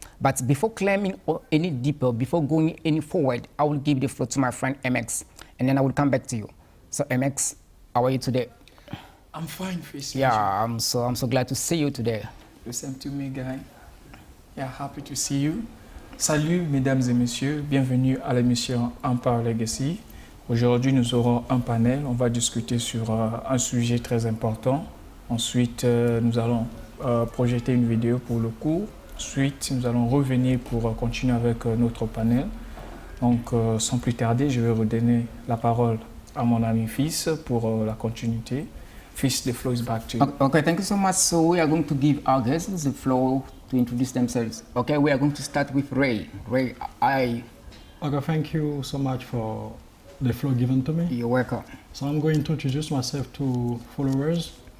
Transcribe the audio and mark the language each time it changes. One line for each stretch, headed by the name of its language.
English: But before climbing any deeper, before going any forward, I will give the floor to my friend MX, and then I will come back to you. So MX, how are you today? I'm fine, Fish. Yeah, I'm so glad to see you today. The same to me, guy. Yeah, happy to see you.
French: Salut, mesdames et messieurs. Bienvenue à l'émission Empire Legacy. Aujourd'hui, nous aurons un panel. On va discuter sur un sujet très important. Ensuite, nous allons projeter une vidéo pour le cours. Ensuite, nous allons revenir pour continuer avec notre panel. Donc, sans plus tarder, je vais redonner la parole à mon ami Fils pour la continuité.
English: Fils, the floor is back to you. Okay, thank you so much. So we are going to give our guests the floor to introduce themselves. Okay, we are going to start with Ray. Ray, Okay, thank you so much for the floor given to me. You're welcome. So I'm going to introduce myself to followers.